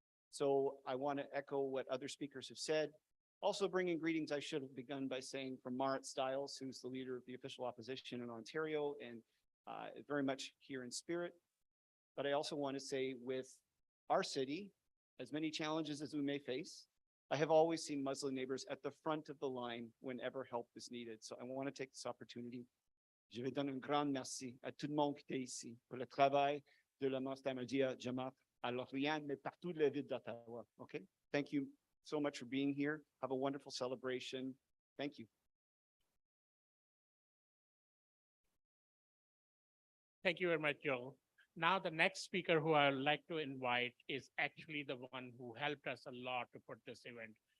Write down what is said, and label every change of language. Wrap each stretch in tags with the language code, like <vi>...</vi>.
<en>So I want to echo what other speakers have said. Also bringing greetings, I should have begun by saying, from Marit Stiles, who's the leader of the official opposition in Ontario and very much here in spirit. But I also want to say, with our city, as many challenges as we may face, I have always seen Muslim neighbors at the front of the line whenever help is needed. So I want to take this opportunity.</en> <fr>Je vais donner un grand merci à tout le monde qui est ici pour le travail de la mosque Ahmadiyya Jama'at à Lorient, mais partout de la ville d'Ottawa.</fr> <en>Okay? Thank you so much for being here. Have a wonderful celebration. Thank you. Thank you very much, Joe. Now, the next speaker who I would like to invite is actually the one who helped us a lot to put this event.</en>